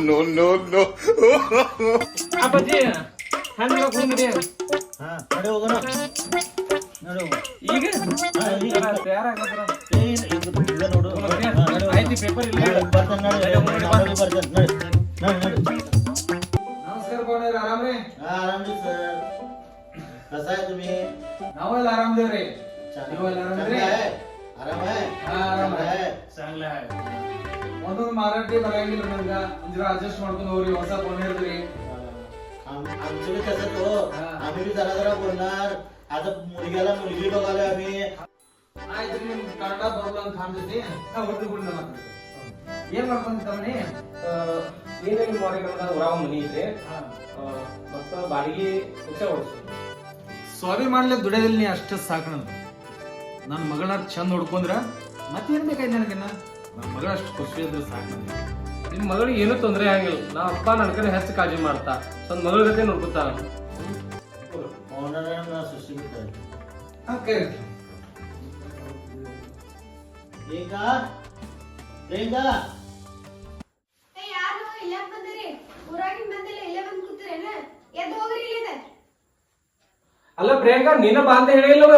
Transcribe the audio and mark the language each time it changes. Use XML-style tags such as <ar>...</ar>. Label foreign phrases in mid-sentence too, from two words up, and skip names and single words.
<kn>ಅಪ್ಪಾಜಿ ಹಣ್ಣು ಕುಂದ್ರಿ. ಈಗ ಆಯ್ತು, ಪೇಪರ್ ಇಲ್ಲ. ನಮಸ್ಕಾರ ಪವನ್, ಆರಾಮ್ರಿ?</kn> <mr>आरामजी सर. कसा आहे तुम्ही?</mr> <kn>ನಾವೆಲ್ಲ ಆರಾಮದೇವ್ರಿ. ನೀವೆಲ್ಲ ಆರಾಮದ್ರಿ?</kn> <mr>आराम आहे.</mr> <kn>ಆರಾಮ</kn> <mr>आहे. चांगला आहे.</mr> <kn>ಒಂದೊಂದು ಮಾರಾಟಿ ಬರಂಗಿಲ್ಲ ನಂಗ, ಜರ ಅಡ್ಜಸ್ಟ್ ಮಾಡ್ಕೊಂಡು ಹೋಗ್ರಿ. ಹೊಸ ಫೋನ್ ಹೇಳಿದ್ರಿ.</kn> <mr>आमचं बी तसंच हो. आम्ही बी जरा जरा बोलणार. आता मुलग्याला मुलगी बघायला आम्ही.</mr> <kn>ಆಯ್ತು, ನಿಮ್ ಕನ್ನಡ ಬರಲ್ಲ ಅಂತ ಕಾಣ್ತೈತಿ. ನಾ ಹುಡುಗ ಗುಂಡ ಮಾತಾಡ್ತೀನಿ. ಏನ್ ಮಾಡ್ಕೊಂತ ತಮ್ಮನಿ? ಏನೇನು ಮಾಡಿಕೊಂಡ ಹೊರಾಗ ಮನಿ ಐತೆ, ಮತ್ತ ಬಾಡಿಗೆ ರಿಕ್ಷಾ ಓಡಿಸು. ಸ್ವಾಭಿಮಾನಲೆ ದುಡಿಯೋದಿಲ್ಲ, ನೀ ಅಷ್ಟೇ ಸಾಕು. ನನ್ನ ಮಗಳನ್ನ ಚಂದ ನೋಡ್ಕೊಂಡ್ರ ಮತ್ತೇನ್ ಬೇಕಾಯ್ತು ನನಗಿನ್ನ? ನನ್ನ ಮಗಳ ಅಷ್ಟು ಖುಷಿ ಇದ್ರೆ ಸಾಕು ನನಗೆ. ನಿಮ್ ಮಗಳಿಗೆ ಏನೂ ತೊಂದರೆ ಆಗಿಲ್ಲ. ನಾ ಅಪ್ಪ ನನ್ನ ಕಡೆ ಹೆಚ್ಚು ಕಾಳಜಿ ಮಾಡ್ತಾ, ಸ್ವಂತ ಮಗಳ ಜೊತೆ ನೋಡ್ಕೊತಾರ.</kn> <mr>ओनरांना सुशी बिटाय.</mr> <kn>ಓಕೆ. ಏಕಾ ಏಕಾ ಯಾರು ಇಲ್ಲ ಬಂದಿರಿ? ಊರಾಗಿನ ಬಂದಿಲ್ಲ, ಇಲ್ಲೇ ಬಂದು ಕೂತಿರೇನ? ಎದ್ದು ಹೋಗ್ರಿ ಇಲ್ಲಿಂದ. ಅಲ್ಲ ಪ್ರಿಯಾಂಕಾ, ನೀನ ಬಾ ಅಂತ ಹೇಳಿಲ್ಲವ?</kn>